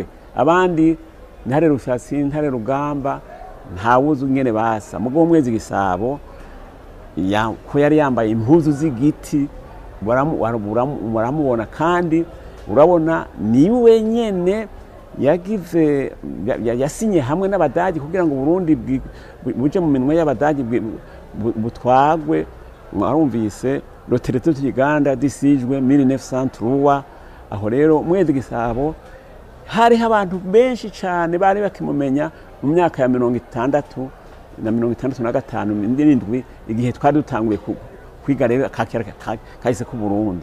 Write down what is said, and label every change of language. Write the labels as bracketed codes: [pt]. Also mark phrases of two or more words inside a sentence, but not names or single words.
[rn] abandi Ntare Rushatsi Ntare Rugamba ntawuzi ngene basa mugo Mwezi Gisabo ko yari yambaye impuzu z'igiti baramubona kandi urabona ni wenyene yagize yasinye hamwe n'Abadagi kugira ngo Burundi buje mu minwe y'Abadagi butwagwe mwarumvise le traité de Uganda disijwe 1903 aho rero Mwezi Gisabo hari abantu benshi cyane bari bakimumenya mu myaka ya 60 na 1965 n'indwi igihe twari dutanguye kwiga rero kakera kahise ku Burundi.